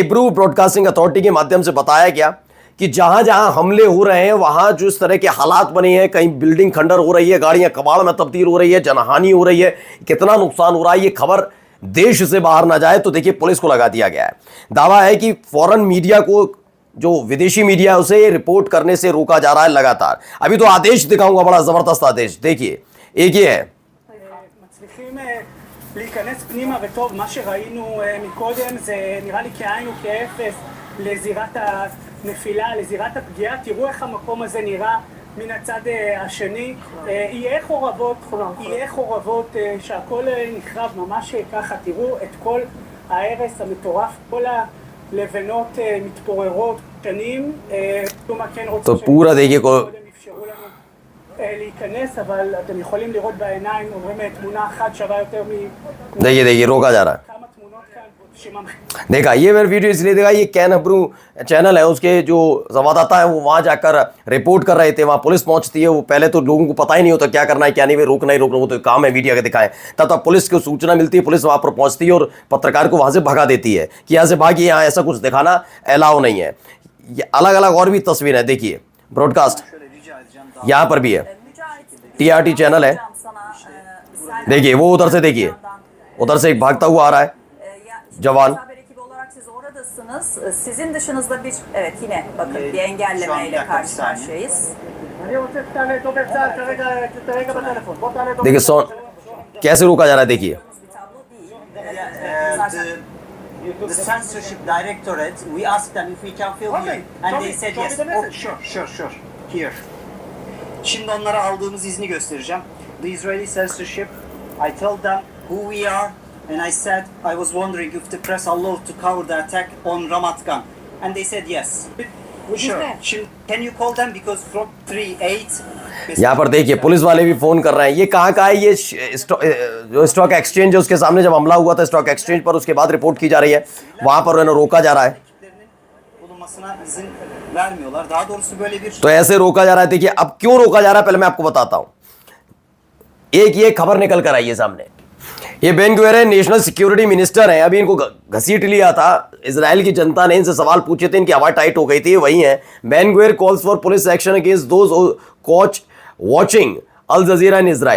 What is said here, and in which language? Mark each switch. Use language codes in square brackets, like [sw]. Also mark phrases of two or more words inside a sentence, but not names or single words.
[hi] ये हिब्रू ब्रॉडकास्टिंग अथॉरिटी के माध्यम से बताया गया कि जहां जहां हमले हो रहे हैं वहां जो इस तरह के हालात बने हैं, कहीं बिल्डिंग खंडर हो रही है, गाड़ियां कबाड़ में तब्दील हो रही है, जनहानि हो रही है, कितना नुकसान हो रहा है, ये खबर देश से बाहर ना जाए तो देखिए पुलिस को लगा दिया गया है। दावा है कि [en] foreign media [hi] को, जो विदेशी मीडिया है, उसे रिपोर्ट करने से रोका जा रहा है लगातार। अभी तो आदेश दिखाऊंगा, बड़ा जबरदस्त आदेश, देखिए एक ही है। [he] מצליחים להיכנס פנימה, וטוב, מה שראינו מקודם זה נראה לי כאין וכאפס לזירת הנפילה, לזירת הפגיעה. תראו איך המקום הזה נראה מן הצד השני. יהיה חורבות שהכל נחרב ממש ככה. תראו את כל ההרס המטורף, כל הלבנות מתפוררות שנים. מה כן רוצה [hi] तो पूरा देखिए को [he] אפשרו לנו להיכנס, אבל אתם יכולים לראות בעיניים, אומרים תמונה אחת שווה יותר [hi] देखिए रोका जा रहा है। [he] מכמה תמונות כאן שממחישות. [hi] देखा, ये मेरा वीडियो इसलिए देखा, ये कैन हब्रू चैनल है, उसके जो संवाददाता है वो वहां जाकर रिपोर्ट कर रहे थे, वहां पुलिस पहुंचती है, वो पहले तो लोगों को पता ही नहीं होता क्या करना है क्या नहीं, वे रोकना ही रोकना, वो तो काम है मीडिया का दिखाएं। तब पुलिस को सूचना मिलती है, पुलिस वहां पर पहुंचती है और पत्रकार को वहां से भगा देती है कि यहाँ से भागिए, यहाँ ऐसा कुछ दिखाना अलाउ नहीं है। ये अलग अलग और भी तस्वीर है, देखिए ब्रॉडकास्ट यहाँ पर भी है, TRT चैनल है, देखिए वो उधर से, देखिए उधर से एक भागता हुआ आ रहा है जवान। [tr] Haber ekibi olarak siz oradasınız. Sizin dışınızda bir, evet yine bakın bir engellemeyle karşı karşıyayız. [he] אני רוצה שתעלה דובר צה"ל כרגע בטלפון. בוא תעלה דובר [hi] देखिए सो कैसे रोका जा रहा है, देखिए [tr] Bir tablo değil. Zaten [en] The censorship directorate, we asked them if we can film you, and they said yes. Oh, Sure. Here. [tr] Şimdi onlara aldığımız izni göstereceğim. [en] The Israeli censorship, I told them who we are, and I said I was wondering if the press allowed to cover the attack on Ramat Gan, and they said yes. Sure. Şimdi, can you call them because from 3-8. [hi] यहाँ पर देखिए पुलिस वाले भी फोन कर रहे हैं। ये कहाँ का है, ये जो [en] stock exchange [hi] है उसके सामने जब हमला हुआ था [en] stock exchange [hi] पर, उसके बाद रिपोर्ट की जा रही है, वहां पर उन्हें रोका जा रहा है। [tr] bulunmasına izin vermiyorlar. Daha doğrusu böyle bir [hi] तो ऐसे रोका जा रहा है। देखिए अब क्यों रोका जा रहा है पहले मैं आपको बताता हूं। एक ये खबर निकल कर आई है सामने, ये बेन गुवेर है, [en] National Security Minister [hi] हैं, अभी इनको घसीट लिया था इजराइल की जनता ने, इनसे सवाल पूछे थे, इनकी हवा टाइट हो गई थी, वही है। [en] Ben Gvir calls for police action against those caught watching Al Jazeera in Israel.